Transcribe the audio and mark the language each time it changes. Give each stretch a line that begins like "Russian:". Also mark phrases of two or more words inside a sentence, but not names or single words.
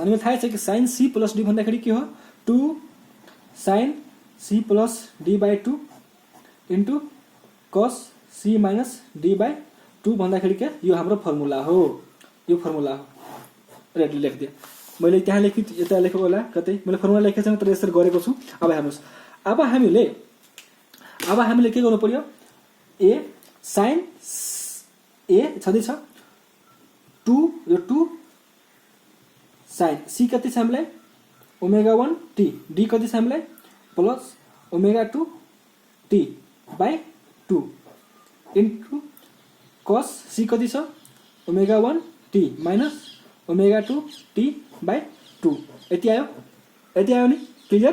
Nepali: हामीलाई थाहा छ कि
English: sin c plus d
Nepali: भन्दाखेरि के हो
English: 2 sin c plus d/2 into cos c minus d/2
Nepali: भन्दाखेरि के यो हाम्रो फर्मुला हो, यो फर्मुला हो। रेडले लेखिदिए, मैले त्यहाँ लेखेँ यता लेखेको होला कतै, मैले फर्मुला लेखेको छैन तर यसरी गरेको छु। अब हेर्नुहोस् अब हामीले के गर्नु पर्यो a sin a छँदैछ 2 यो 2 sin c कति छ हामीलाई ओमेगा 1 t d कति छ हामीलाई
English: plus omega 2 t/2 into cos c
Nepali: कति छ
English: omega 1 t minus omega 2 t/2
Nepali: यति आयो नि क्लियर।